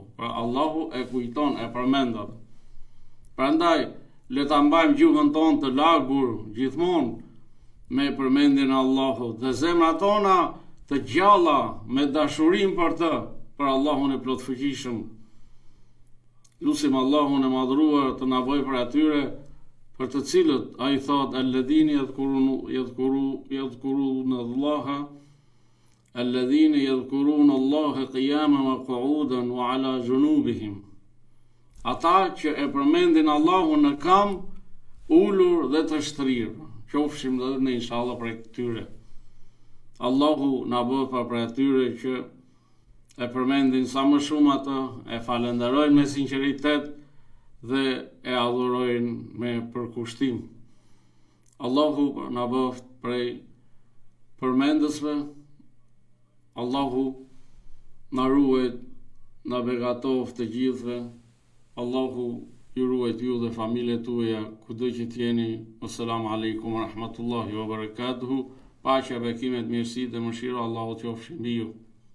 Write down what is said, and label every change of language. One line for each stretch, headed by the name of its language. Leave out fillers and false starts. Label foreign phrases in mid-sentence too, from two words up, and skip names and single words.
Albanian: Pra Allahu e kujton, e përmendat. Prandaj le ta mbajmë gjuhën tonë të lagur gjithmonë me përmendjen e Allahut dhe zemrat tona të gjalla me dashurim për të, për Allahun e plotfuqishëm. Lusim Allahun e madhruar të na bëjë për atyre për të cilët ai thot:
Arabic: الذين يذكرون الله الذين يذكرون الله قياما وقعودا وعلى جنوبهم.
Albanian: Ata që e përmendin Allahun në kam, ulur dhe të shtrirë. Qofshim dhe ne inshallah për këtyre. Allahu na bëf për atyre që e përmendin sa më shumë atë, e falenderojnë me sinqeritet dhe e adhurojnë me përkushtim. Allahu na bëf prej përmendësve. Allahu na ruajt, na begatoft të gjithëve. Allahu ju ruajt ju dhe familjet tuaja kudo që t'jeni.
Arabic: السلام عليكم ورحمة الله وبركاته.
Albanian: Paqja, bekimet, mirësi dhe mëshira Allahu t'jofshin mbi ju.